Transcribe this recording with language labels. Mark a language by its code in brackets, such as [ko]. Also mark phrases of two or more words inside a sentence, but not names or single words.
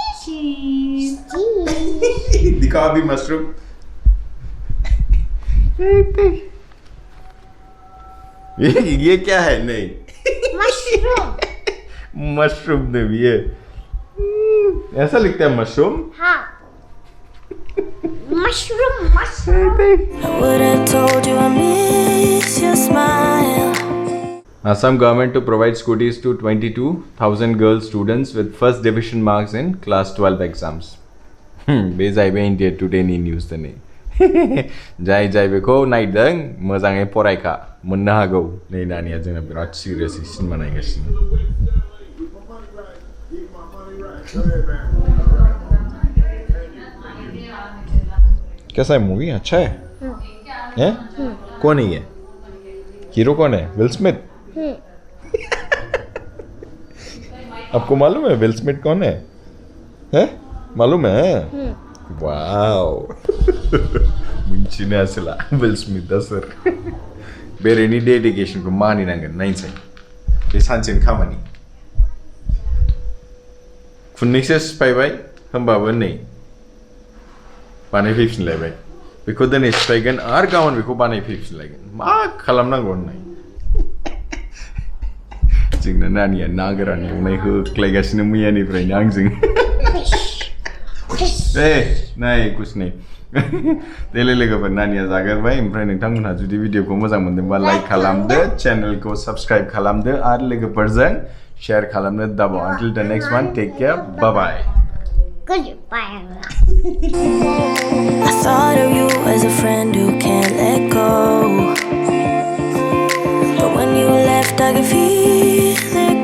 [hi] दिखाओ अभी मशरूम ये क्या है नहीं मशरूम ने भी है ऐसा लिखता है मशरूम हाँ मशरूम [en] I would have told you I miss your smile. Assam government to provide scooters to 22,000 girl students with first division marks in class 12 exams. [brx] बेजायबाय India Today नि news तने जाय बेखौ नायदों मोजाङै फरायखा मोननो हागौ नै नानिया जोंना बिराद [en] serious cinema [brx] नायगासिनो [hi] कैसा है मूवी अच्छा है हैं कौन है ये हीरो कौन है विल स्मिथ आपको मालूम है विल स्मिथ कौन है हैं मालूम है [brx] वाओ मिन्थिनो हासला विल स्मिथ दा सोर बेरेनि डेडिकेशनखौ मानिनांगोन नायनोसै बे सानसेनि खामानि खुन्नैसो सिफायबाय होमबाबो नै बानायफैफिनलायबाय बेखौ दिनै सिफायगोन आरो गाबोन बेखौ बानायफैफिनलायगोन मा खालामनांगौ होननाय जोंना नानिया ना गोरान एवनाय होख्लायगासिनो मैयानिफ्रायनो आंजों नाय [hi] कुछ नहीं [brx] देले लोगोफोर नानिया जागोरबाय ओमफ्राय नोंथांमोनहा जुदि भिडिअखौ मोजां मोनदोंबा लाइक खालामदो चेनेलखौ सब्सक्राइब खालामदो आरो लोगोफोरजों शेयर खालामनो दाबाव [en] until the next one take care bye bye goodbye I thought of you as a friend who can't let go. But when you left, I could feel it.